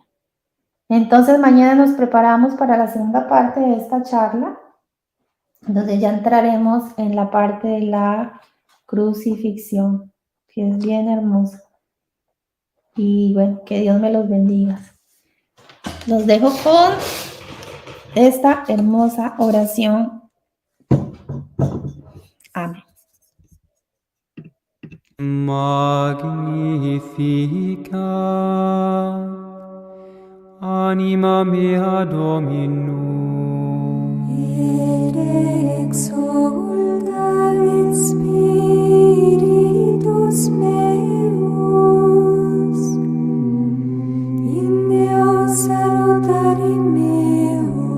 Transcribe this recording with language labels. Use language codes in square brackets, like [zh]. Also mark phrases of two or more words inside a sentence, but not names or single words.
[es] Entonces mañana nos preparamos para la segunda parte de esta charla, donde ya entraremos en la parte de la crucifixión, que es bien hermosa. Y bueno, que Dios me los bendiga. Los dejo con esta hermosa oración. Amén. [la] Magnificat anima mea Dominum, et exsultat spiritus meus in Deo salutari meo,